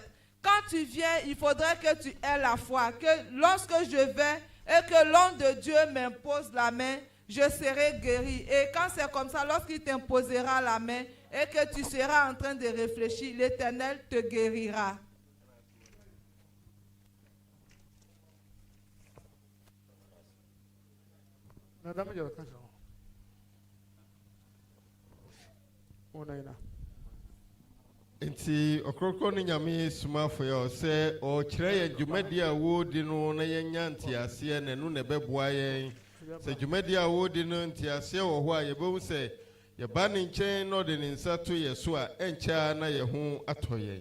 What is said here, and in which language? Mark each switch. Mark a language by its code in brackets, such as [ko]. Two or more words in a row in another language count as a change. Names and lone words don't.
[fr] Quand tu viens, il faudrait que tu aies la foi, que lorsque je vais et que l'homme de Dieu m'impose la main, je serai guéri. Et quand c'est comme ça, lorsqu'il t'imposera la main et que tu seras en train de réfléchir, l'Éternel te guérira. Madame, il y a quelque chose. [ak] Nti Ɔkrɔnkrɔnyi Nyame Somafo ya sɛ ɔkyerɛ yɛn dwumadi a wodi no na yɛnya nteaseɛ na ɛno na ɛbɛboa yɛn sɛ dwumadi a wodi no nteaseɛ wɔ hɔ a yɛbɛhu sɛ yɛba ne nkyɛn na ɔde ne nsa to yɛ so a ɛnkyɛ na yɛ ho atɔ yɛn.